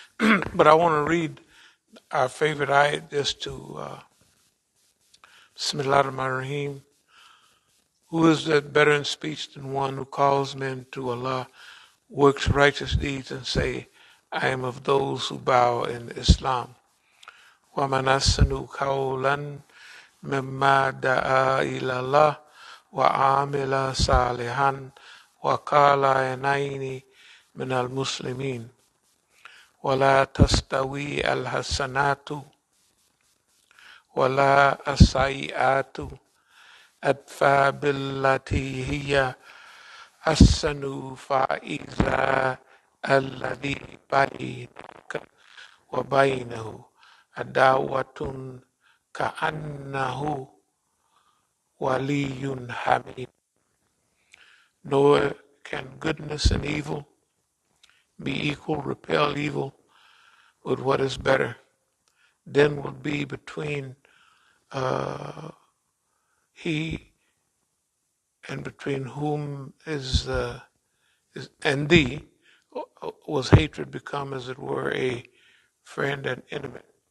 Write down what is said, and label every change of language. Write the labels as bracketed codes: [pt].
[en] But I want to read our favorite ayat just to Bismillahirrahmanirrahim. Who is that better in speech than one who calls men to Allah, works righteous deeds, and say, I am of those who bow in Islam. [ar] وَمَنْ أَحْسَنُ قَوْلًا مِمَّا دَعَا إِلَى اللَّهِ وَعَمِلَ صَالِحًا وَقَالَ إِنَّنِي مِنَ الْمُسْلِمِينَ ولا تستوي الحسنات ولا السيئات ادفع بالتي هي أحسن فإذا الذي بينك وبينه عداوة كأنه ولي حميم. [en] Nor can goodness and evil be equal, repel evil with what is better. Then will be between he and between whom is and thee was hatred become, as it were, a friend and intimate.